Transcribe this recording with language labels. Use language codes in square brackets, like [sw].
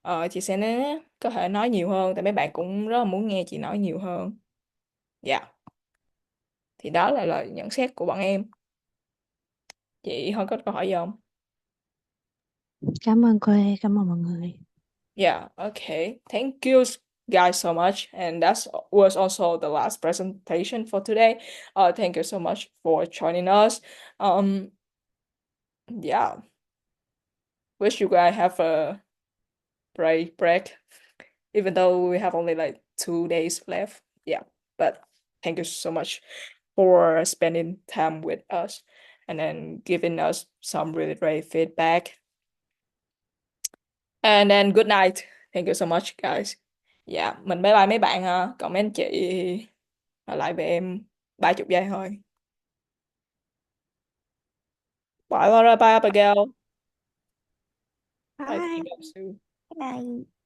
[vi] chị sẽ có thể nói nhiều hơn, tại mấy bạn cũng rất là muốn nghe chị nói nhiều hơn. Dạ, thì đó là lời nhận xét của bọn em. Chị không có câu hỏi gì không? Cảm ơn cô, cảm ơn mọi người. [en] Yeah, okay. Thank you guys so much. And that was also the last presentation for today. Thank you so much for joining us. Yeah. Wish you guys have a break, even though we have only like 2 days left. Yeah, but thank you so much for spending time with us and then giving us some really great feedback. And then good night. Thank you so much, guys. [vi] Dạ, mình bye bye mấy bạn ha. Còn mấy anh chị ở lại với em 30 giây thôi. [en] Bye Laura, bye Abigail. Bye Bye. Kim Sue. Bye.